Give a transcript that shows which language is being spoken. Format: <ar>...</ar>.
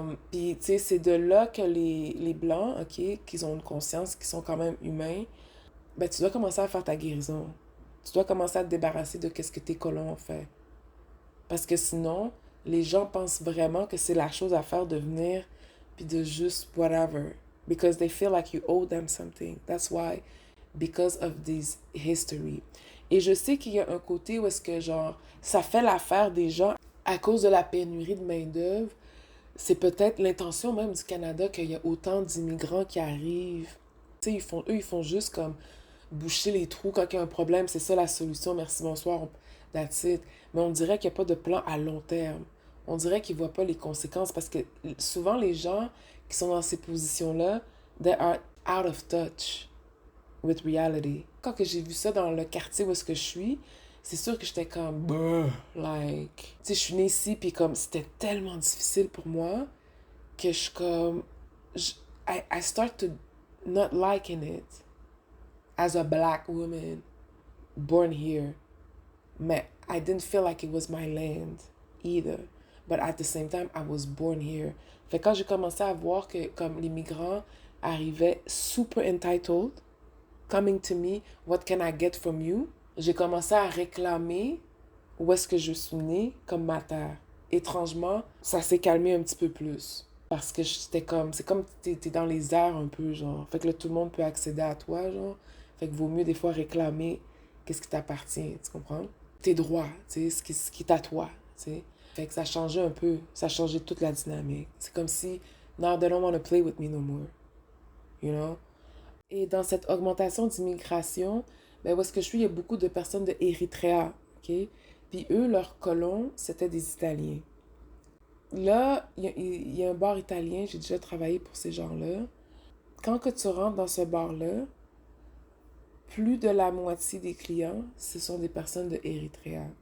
<fr>Puis, tu sais, c'est de là que les Blancs, OK, qui ont une conscience, qui sont quand même humains, ben, tu dois commencer à faire ta guérison. Tu dois commencer à te débarrasser de qu'est-ce que tes colons ont fait. Parce que sinon, les gens pensent vraiment que c'est la chose à faire de venir puis de juste whatever.</fr> <en>Because they feel like you owe them something. That's why. Because of this history.</en> <fr>Et je sais qu'il y a un côté où est-ce que, genre, ça fait l'affaire des gens à cause de la pénurie de main-d'œuvre. C'est peut-être l'intention même du Canada qu'il y a autant d'immigrants qui arrivent. Tu sais, ils font juste comme boucher les trous quand il y a un problème. C'est ça la solution. Merci, bonsoir.</fr> <en>That's it.</en> <fr>Mais on dirait qu'il n'y a pas de plan à long terme. On dirait qu'ils ne voient pas les conséquences parce que souvent les gens qui sont dans ces positions-là,</fr> <en>they are out of touch with reality.</en> <fr>Quand que j'ai vu ça dans le quartier où est-ce que je suis, c'est sûr que j'étais comme, bruh, like, tu sais, je suis née ici, puis comme, c'était tellement difficile pour moi que je suis comme, je,</fr> <en>I start to not liking it as a black woman born here.</en> <fr>Mais</fr> <en>I didn't feel like it was my land either. But at the same time, I was born here.</en> <fr>Fait que quand j'ai commencé à voir que comme les migrants arrivaient super entitled,</fr> <en>coming to me, what can I get from you?</en> <fr>J'ai commencé à réclamer où est-ce que je suis née comme ma terre. Étrangement, ça s'est calmé un petit peu plus. Parce que j'étais comme, c'est comme t'es dans les airs un peu, genre. Fait que là, tout le monde peut accéder à toi, genre. Fait que vaut mieux des fois réclamer qu'est-ce qui t'appartient, tu comprends? Tes droits, tu sais, ce qui est à toi, tu sais. Fait que ça changeait un peu, ça changeait toute la dynamique. C'est comme si,</fr> <en>now they don't want to play with me no more, you know?</en> <fr>Et dans cette augmentation d'immigration, ben où est-ce que je suis, il y a beaucoup de personnes de Érythrée, ok? Puis eux, leurs colons, c'était des Italiens. Là, il y a un bar italien, j'ai déjà travaillé pour ces gens-là. Quand que tu rentres dans ce bar-là, plus de la moitié des clients, ce sont des personnes de Érythrée.</fr>